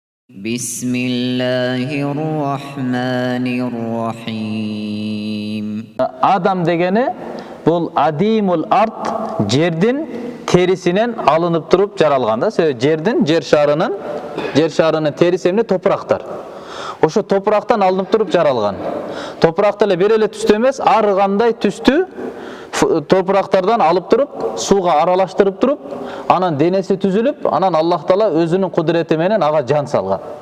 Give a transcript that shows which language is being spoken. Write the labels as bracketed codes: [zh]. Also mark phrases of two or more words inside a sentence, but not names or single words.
[ar] Bismillahirrahmanirrahim. [ky] Adam degeni bul [ar] أديم الأرض, [ky] жердин terisinden alınıp durup jaralganda. Жердин, жер шарынын terisi эмне? Топурактар. Ошо топурактан алынып туруп жаралган. Топуракты эле бир эле түстүү эмес, ар кандай түстүү топурактардан алып туруп, сууга аралаштырып туруп, анан денеси түзүлүп, анан Аллах Таала өзүнүн кудурети менен ага жан салган.